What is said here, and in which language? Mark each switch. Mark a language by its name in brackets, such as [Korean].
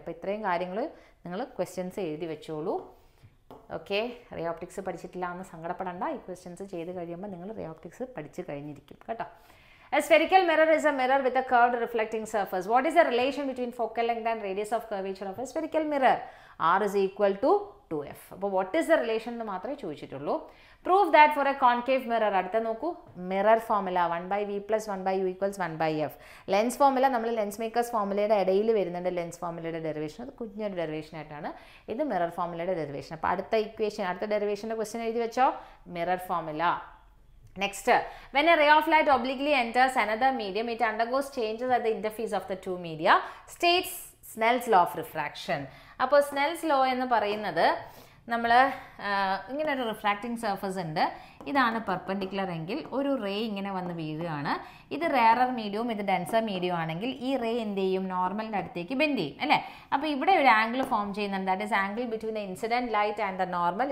[Malayalam] അപ്പോൾ ഇത്രയും കാര്യങ്ങൾ നിങ്ങൾ ക്വസ്റ്റ്യൻസ് എഴുതി വെച്ചോളൂ. ഓക്കെ, റേ ഓപ്റ്റിക്സ് പഠിച്ചിട്ടില്ല എന്ന് സങ്കടപ്പെടേണ്ട. ഈ ക്വസ്റ്റ്യൻസ് ചെയ്ത് കഴിയുമ്പോൾ നിങ്ങൾ റേ ഓപ്റ്റിക്സ് പഠിച്ച് കഴിഞ്ഞിരിക്കും കേട്ടോ. [English] A spherical mirror is a mirror with a curved reflecting surface. What is the relation between focal length and radius of curvature of a spherical mirror? R is equal to 2f. അപ്പോൾ what is the relation [Malayalam] എന്ന് മാത്രമേ ചോദിച്ചിട്ടുള്ളൂ. [English] Prove that for a concave mirror. [Malayalam] അടുത്ത നോക്കൂ, mirror formula 1/v + 1/u = 1/f. Lens formula നമ്മൾ lens makers ഫോർമുലയുടെ ഇടയിൽ വരുന്നുണ്ട് lens ഫോർമുലയുടെ derivation. അത് കുഞ്ഞൊരു ഡെറിവേഷൻ ആയിട്ടാണ്. ഇത് മിറർ ഫോർമുലയുടെ ഡെറിവേഷൻ. അപ്പോൾ അടുത്ത ഇക്വേഷൻ, അടുത്ത ഡെറിവേഷൻ്റെ ക്വസ്റ്റ്യൻ എഴുതി വെച്ചോ, mirror formula. [English] Next, when a ray of light obliquely enters another medium, it undergoes changes at the interface of the two media. States Snell's law of refraction. [Malayalam] അപ്പോൾ Snell's law എന്ന് പറയുന്നത് നമ്മൾ ഇങ്ങനെ ഒരു refracting surface ഉണ്ട്, ഇതാണ് perpendicular എങ്കിൽ ഒരു റേ ഇങ്ങനെ വന്ന് വീഴുകയാണ്. ഇത് റെയറർ മീഡിയവും ഇത് ഡെൻസർ മീഡിയം ആണെങ്കിൽ ഈ റേ എന്ത് ചെയ്യും, നോർമലിൻ്റെ അടുത്തേക്ക് ബെൻഡ് ചെയ്യും അല്ലേ. അപ്പോൾ ഇവിടെ ഒരു ആംഗിൾ ഫോം ചെയ്യുന്നുണ്ട്, [English] That is angle between the incident light and the normal.